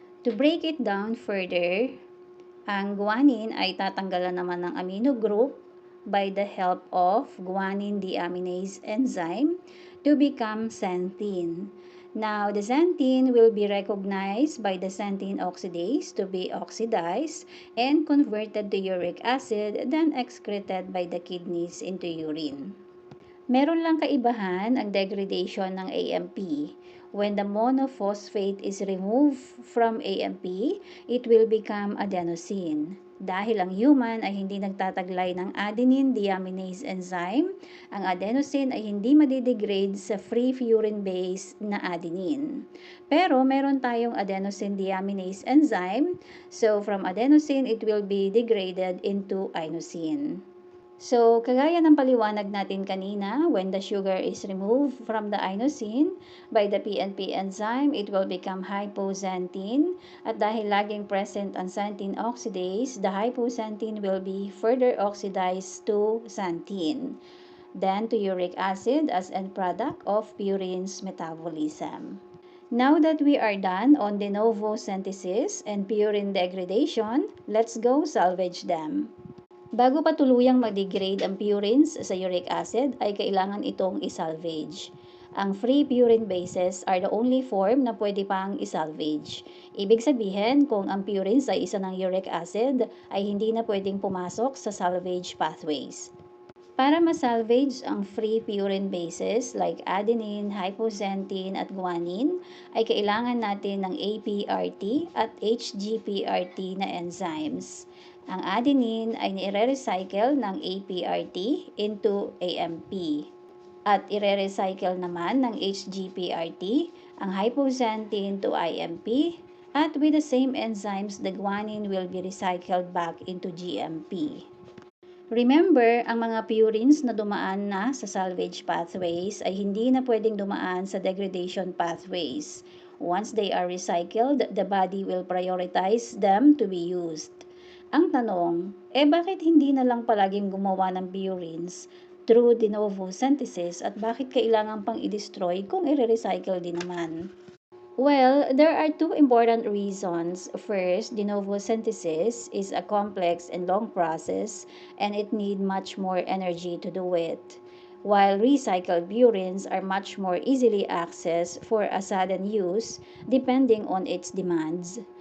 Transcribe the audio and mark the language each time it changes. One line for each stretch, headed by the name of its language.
English: To break it down further,
Filipino: ang guanine ay tatanggalan naman ng
English: amino group by the help of guanine deaminase enzyme to become xanthine. Now, the xanthine will be recognized by the xanthine oxidase to be oxidized and converted to uric acid, then excreted by the kidneys into urine.
Filipino: Meron lang kaibahan ang degradation ng AMP.
English: When the monophosphate is removed from AMP, it will become adenosine.
Filipino: Dahil ang human ay hindi nagtataglay ng adenine deaminase enzyme, ang adenosine ay hindi madidegrade sa free purine base na adenine. Pero meron tayong
English: adenosine deaminase enzyme, so from adenosine it will be degraded into inosine.
Filipino: So, kagaya ng paliwanag natin kanina,
English: when the sugar is removed from the inosine by the PNP enzyme, it will become hypoxanthine.
Filipino: At dahil laging present ang
English: xanthine oxidase, the hypoxanthine will be further oxidized to xanthine, then to uric acid as end product of purine's metabolism. Now that we are done on de novo synthesis and purine degradation, let's go salvage them.
Filipino: Bago pa tuluyang mag-degrade ang purines sa uric acid, ay kailangan itong isalvage.
English: Ang free purine bases are the only form
Filipino: na pwede pang isalvage. Ibig sabihin, kung ang purines ay isa ng uric acid, ay hindi na pwedeng pumasok sa salvage pathways. Para masalvage ang free purine bases like adenine, hypoxanthine at guanine, ay kailangan natin ng APRT at HGPRT na enzymes. Ang adenine ay nire-recycle ng APRT into AMP. At ire-recycle naman ng HGPRT ang hypoxanthine to IMP.
English: At with the same enzymes, the guanine will be recycled back into GMP.
Filipino: Remember, ang mga purines na dumaan na sa salvage pathways ay hindi na pwedeng dumaan sa degradation pathways.
English: Once they are recycled, the body will prioritize them to be used.
Filipino: Ang tanong, bakit hindi na lang palaging gumawa ng purines
English: through de novo synthesis
Filipino: at bakit kailangan pang i-destroy kung i-recycle din naman?
English: Well, there are two important reasons. First, de novo synthesis is a complex and long process and it needs much more energy to do it, while recycled purines are much more easily accessed for a sudden use depending on its demands.